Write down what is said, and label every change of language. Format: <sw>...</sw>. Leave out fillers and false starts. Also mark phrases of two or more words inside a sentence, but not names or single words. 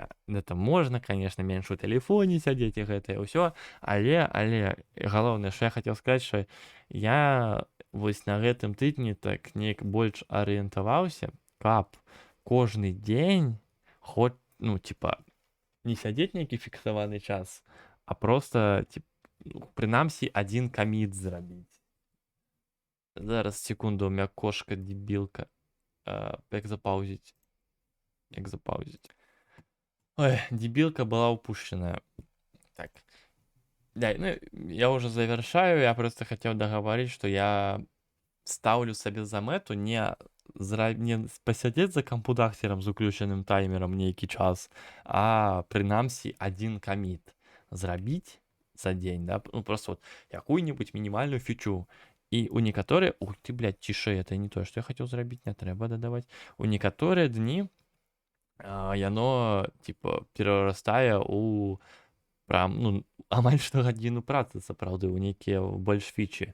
<be>Это можна, конечно, менш у тэлефоне сядзець і гэтае ўсё, але галоўнае, што я хацеў сказаць, што я вось на гэтым тыдні так неяк больш арыентаваўся, каб кожны дзень хоць, ну, типа, не сядзець нейкі фіксаваны час, а просто, прынамсі, адзін каміт зрабіць.</be> <ru>Зараз, секунду, у меня кошка дебілка.</ru> <be>Як запаузить?</be> <ru>Ой, дебилка была упущенная. Так. Да, ну, я уже завершаю. Я просто хотел договорить, что я ставлю себе за мету не посидеть за кампудахтером з уключенным таймером</ru> <be>нейкі час, а прынамсі</be> <ru>один</ru> <be>каміт зрабіць за дзень,</be> <ru>да? Ну, просто вот якую-нибудь минимальную фічу.</ru> <be>І у некаторыя...</be> <ru>Ух ты, блядь,</ru> <be>цішэй, это не тое, што я хацеў зрабіць, не трэба дадаваць. У некаторыя дні яно, типа, перарастае у прям, ну, амаль што гадзіну працы, сапраўды, у нейкія больш фічы.</be>